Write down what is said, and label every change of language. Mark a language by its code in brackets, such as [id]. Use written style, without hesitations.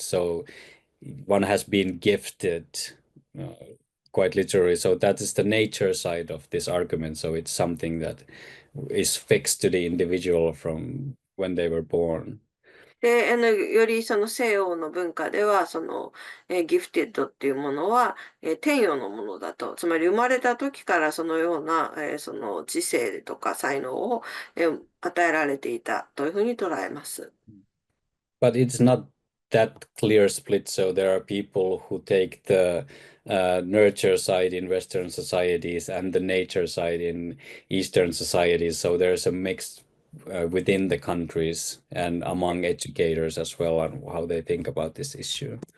[en] So one has been gifted, uh, quite literally. So that is the nature side of this argument. So it's something that is fixed to the individual from when they were born. [ja] で、よりその西洋の文化では、ギフテッドっていうものは、天与のものだと。つまり生まれた時からそのような、その知性とか才能を、与えられていたというふうに捉えます。 [en] But it's not that clear split. So there are people who take the nurture side in Western societies and the nature side in Eastern societies. So there's a mix within the countries and among educators as well on how they think about this issue.